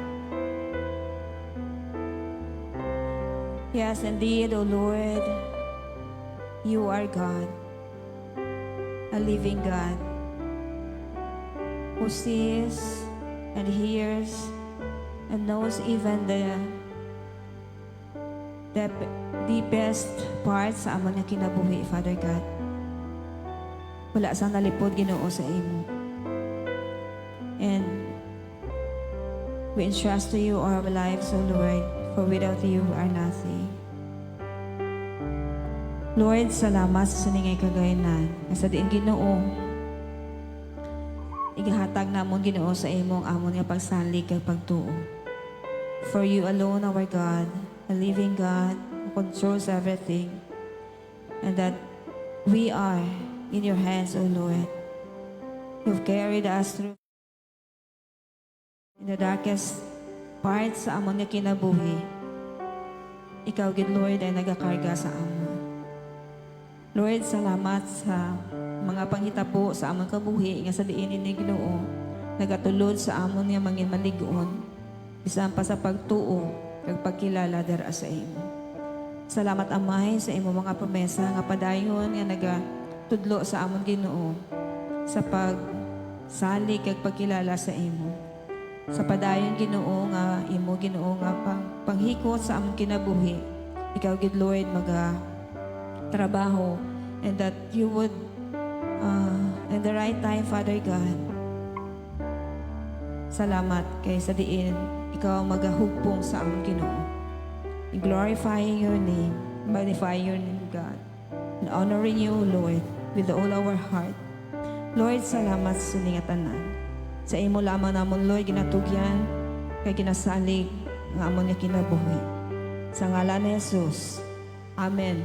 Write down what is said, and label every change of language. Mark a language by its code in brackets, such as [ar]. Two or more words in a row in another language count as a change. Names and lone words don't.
[en] Yes, indeed, O Lord, you are God, a living God, who sees and hears and knows even the deepest parts [hil] sa amon nga kinabuhi, [en] Father God. [hil] Wala sang nalipod Ginoo sa imo. [en] And We entrust to you our lives, O Lord, for without you we are nothing. Lord, [hil] salamat sa siningay kagaynan. Sa diin Ginoo, igahatag namon Ginoo sa imong amon nga pagsalig kag pagtuo. [en] For you alone, our God, a living God, who controls everything, and that we are in your hands, O Lord. You've carried us through in the darkest parts [hil] sa amon nga kinabuhi. Ikaw, gid Lord, ay nagakarga sa amon. Lord, salamat sa mga panghitabo sa amon kabuhi nga sa diin ni Ginoo nagatulod sa amon nga mangin maligon bisan pa sa pagtuo kag pagkilala dara sa imo. Salamat Amay sa imo mga promesa nga padayon nga nagatudlo sa amon Ginoo sa pagsalig kag pagkilala sa imo. Sa padayon Ginoo nga imo Ginoo nga panghikot sa amon kinabuhi. Ikaw gid Lord trabaho, [en] and that you would in the right time, Father God. [hil] Salamat kay sa diin ikaw magahugpong sa among Ginoo. [en] Glorifying your name, magnifying your name, God, and honoring you, Lord, with all our heart. Lord, [hil] salamat sa ningatanan. Sa imo lamang namon, Lord, ginatugyan kay ginasalig nga amon nga kinabuhi. Sa ngalan ni Jesus. Amen.